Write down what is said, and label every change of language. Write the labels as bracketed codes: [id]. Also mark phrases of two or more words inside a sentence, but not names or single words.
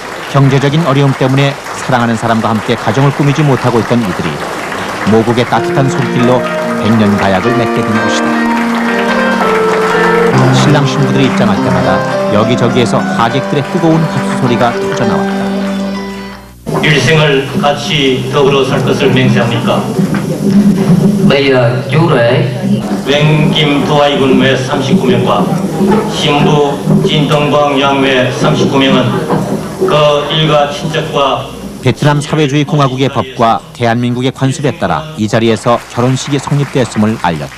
[ko] 경제적인 어려움 때문에 사랑하는 사람과 함께 가정을 꾸미지 못하고 있던 이들이 모국의 따뜻한 손길로 백년 가약을 맺게 된 것이다. 신랑 신부들이 입장할 때마다 여기저기에서 하객들의 뜨거운 박수 소리가 터져나왔다. 일생을 같이 더불어 살 것을 맹세합니까? [vi] Bây giờ chú rể [ko] 맹김 도하이군 외 39명과 신부 진동광 양외 39명은 그 일가 친척과 베트남 사회주의 공화국의 법과 대한민국의 관습에 따라 이 자리에서 결혼식이 성립되었음을 알렸다.